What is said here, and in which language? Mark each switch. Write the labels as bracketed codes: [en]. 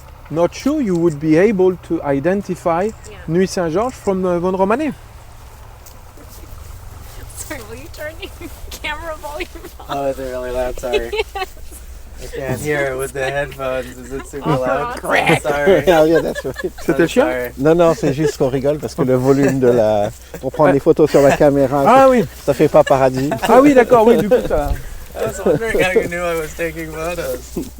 [en] Not sure you would be able to identify Nuit Saint-Georges from Vosne-Romanée. Sorry, will you turn your camera volume up? Oh, is it really loud? Sorry. I can't hear it with the headphones. Is it super loud? Crack. Sorry. Yeah, that's right. [fr] C'était le chien? Non, c'est juste qu'on rigole parce que le volume de la... Pour prendre les photos sur la caméra, ça fait pas paradis. Ah oui, d'accord, oui, du coup, ça... [en] I was wondering how you knew I was taking photos.